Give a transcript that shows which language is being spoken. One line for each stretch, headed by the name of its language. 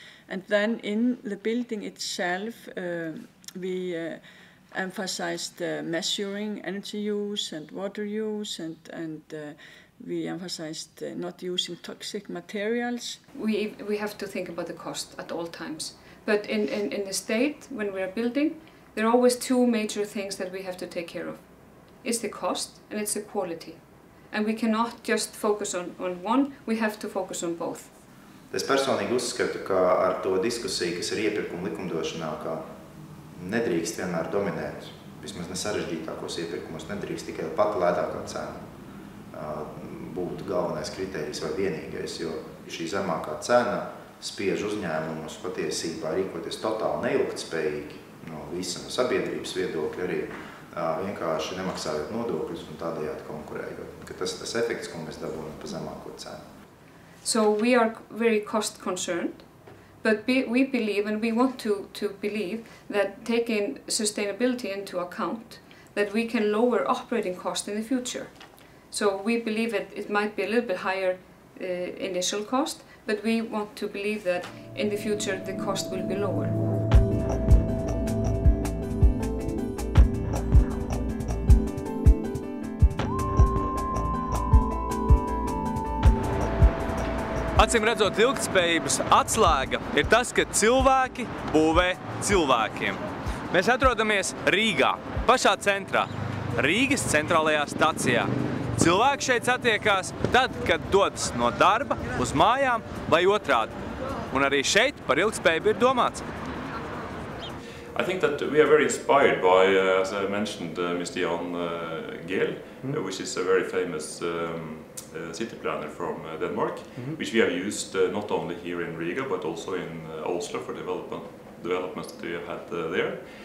English: And then in the building itself, we emphasized measuring energy use and water use, and we emphasized not using toxic materials. We have to think about the cost at all times. But in the state, when we are building, there are always 2 major things that we have to take care of. It's the cost and it's the quality. And we cannot just focus on one, we have to focus on both.
Latvian: Es personīgi uzskatu, ka ar to diskusiju, kas ir iepirkuma likumdošanā, ka nedrīkst vienmēr dominēt, vismaz nesarežģītākos iepirkumos, nedrīkst tikai pat lētākā cena būt galvenais kritērijs vai vienīgais, jo šī zemākā cena spiež uzņēmumus patiesībā rīkoties totāli neilgtspējīgi, no visa sabiedrības viedokļa arī vienkārši nemaksājot nodokļus un tādējādi konkurējot. Ka tas ir tas efekts, ko mēs dabūjam pa zemāko cenu.
English: So we are very cost concerned, but we believe, and we want to believe, that taking sustainability into account, that we can lower operating costs in the future. So we believe that it might be a little bit higher initial cost, but we want to believe that in the future the cost will be lower.
Latvian: Acīm redzot, ilgtspējības atslēga ir tas, ka cilvēki būvē cilvēkiem. Mēs atrodamies Rīgā, pašā centrā, Rīgas centrālajā stacijā. Cilvēki šeit satiekās tad, kad dodas no darba uz mājām vai otrādi. Un arī šeit par ilgtspējību ir domāts.
English: I think that we are very inspired by, as I mentioned, Mr. Jan Gehl, which is a very famous city planner from Denmark, which we have used not only here in Riga but also in Oslo for developments that we have had there.